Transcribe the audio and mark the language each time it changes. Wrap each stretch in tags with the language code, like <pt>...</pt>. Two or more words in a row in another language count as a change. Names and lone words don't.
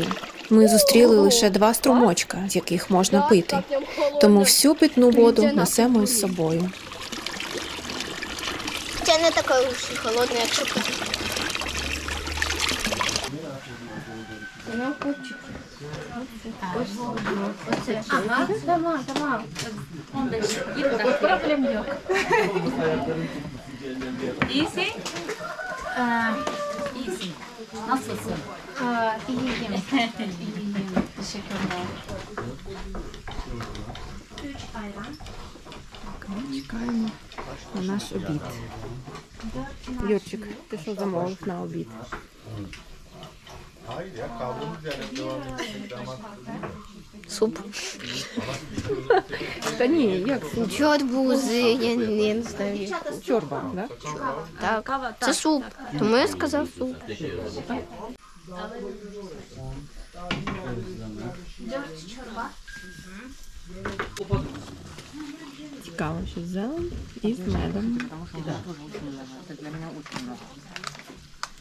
<uk>Ми зустріли лише 2 струмочка, з яких можна пити. Тому всю питну воду несемо із собою. Це не така уж і холодна, якщо пити. Ага,</uk> <tr>tamam. Problem yok. İyisin. İyisin. Nasılsın? İyiyim. İyiyim. Teşekkürler.</tr> <uk>Ми чекаємо на наш обід. Юрчик, ти що замовив на обід?</uk> <tr>Hayır ya, kaldığımız yerden devam edeceğiz.</tr> <uk>Суп. Та ні, як суп? Чорбузи, я не знаю. Чорба, да? Так, це суп. Тому я сказав суп. Цікаво, що зелень із медом.</uk>